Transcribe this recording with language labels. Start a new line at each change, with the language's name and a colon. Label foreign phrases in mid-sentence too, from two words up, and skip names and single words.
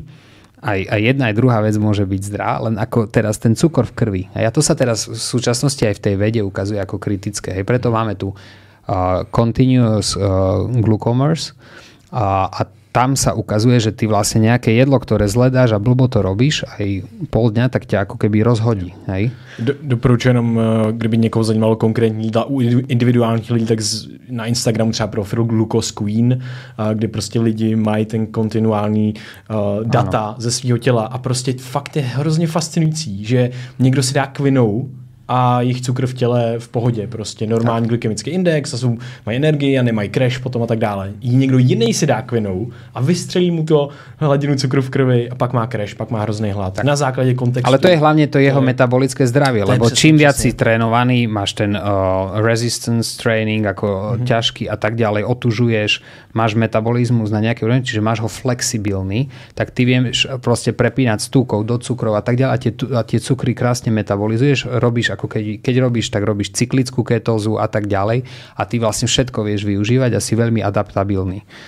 Slovak: Aj jedna, aj druhá vec môže byť zdravá, len ako teraz ten cukor v krvi. A to sa teraz v súčasnosti aj v tej vede ukazuje ako kritické. Hej? Preto máme tu
English: continuous glucomers
Slovak: a tam sa ukazuje, že ty vlastne nejaké jedlo, ktoré zledáš a blbo to robíš, aj pol dňa, tak ťa ako keby rozhodí. Hej?
Czech: Doporučuji jenom, kdyby někoho zajímalo konkrétní jídla u individuálních lidí, tak na Instagramu třeba profil Glucose Queen, kde prostě lidi mají ten kontinuální data ze svého těla a prostě fakt je hrozně fascinující, že někdo si dá kvinou a jejich cukr v těle v pohodě, prostě normální glykemický index a mají energii a nemají crash potom a tak dále. Někdo jiný si dá kvinou a vystřelí mu to hladinu cukru v krvi a pak má crash, pak má hrozný hlad. Tak. Na základě kontextu.
Slovak: Ale to je hlavne to jeho metabolické zdravie, lebo čím viac si trénovaný, máš ten
English: resistance training,
Slovak: ako ťažký a tak ďalej, otužuješ, máš metabolizmus na nejaké úrovni, čiže máš ho flexibilný, tak ty vieš proste prepínať z tukov do cukrov a tak ďalej a tie cukry krásne metabolizuješ, robíš ako keď robíš, tak robíš cyklickú ketózu a tak ďalej a ty vlastne všetko vieš využívať a si veľmi adaptabilný.